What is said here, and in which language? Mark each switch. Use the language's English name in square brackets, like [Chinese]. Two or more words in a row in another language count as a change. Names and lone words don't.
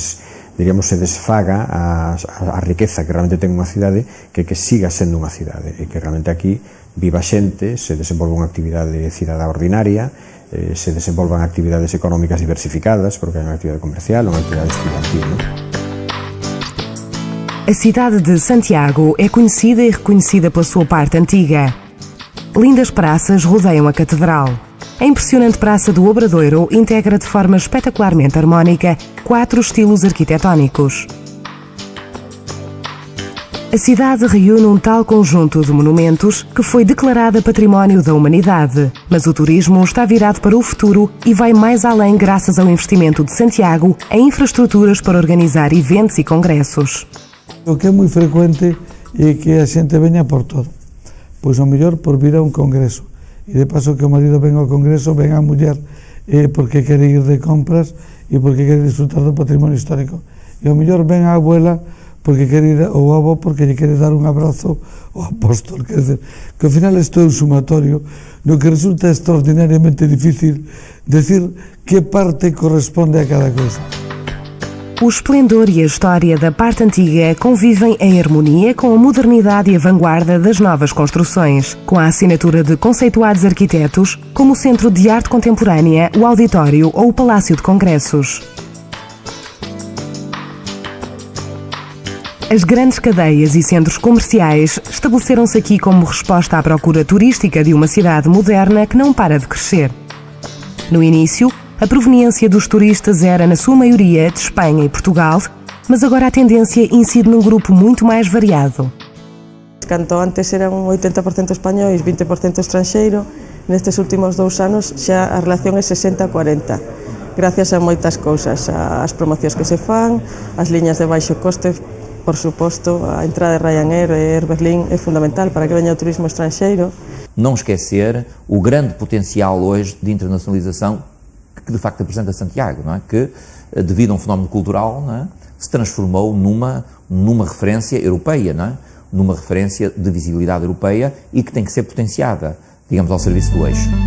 [Galician] desfaga a riqueza que realmente ten unha cidade, que siga sendo unha cidade e que realmente aquí viva xente, se desenvolva unha actividade cidadá ordinaria, se desenvolvan actividades económicas diversificadas, porque hai unha actividade comercial ou unha actividade estudantil, non? [Portuguese] A cidade de Santiago é conhecida e reconhecida pela sua parte antiga. Lindas praças rodeiam a catedral. A impressionante Praça do Obradoiro integra de forma espetacularmente harmónica 4 estilos arquitetónicos. A cidade reúne um tal conjunto de monumentos que foi declarada Património da Humanidade, mas o turismo está virado para o futuro e vai mais além graças ao investimento de Santiago em infraestruturas para organizar eventos e congressos. [Galician] O que é muito frequente é que a xente veña por todo, pois o mellor por vir a un congreso, e de paso que o marido venga ao congreso, venga a muller porque quere ir de compras e porque quere disfrutar do patrimonio histórico, e o mellor ven a abuela porque quere ir ao avó porque lle quere dar un abrazo ao apóstol, [Portuguese] quer dizer, [Galician] que ao final isto é un sumatorio no que resulta extraordinariamente difícil decir que parte corresponde a cada coisa. [Portuguese] O esplendor e a história da parte antiga convivem em harmonia com a modernidade e a vanguarda das novas construções, com a assinatura de conceituados arquitetos como o Centro de Arte Contemporânea, o Auditório ou o Palácio de Congressos. As grandes cadeias e centros comerciais estabeleceram-se aqui como resposta à procura turística de uma cidade moderna que não para de crescer. No início, a proveniência dos turistas era, na sua maioria, de Espanha e Portugal, mas agora a tendência incide num grupo muito mais variado. [Galician] Canto antes eran 80% españois, 20% estranxeiro, nestes últimos 2 anos xa a relación é 60-40. Gracias a moitas cousas, as promocións que se fan, as liñas de baixo coste. [Portuguese] Por suposto, a entrada de Ryanair e Air Berlin é fundamental para que venha o turismo estrangeiro. Não esquecer o grande potencial hoje de internacionalização que de facto apresenta Santiago, não é? Que, devido a um fenómeno cultural, não é? Se transformou numa referência europeia, não é? Numa referência de visibilidade europeia e que tem que ser potenciada, digamos, ao serviço do eixo.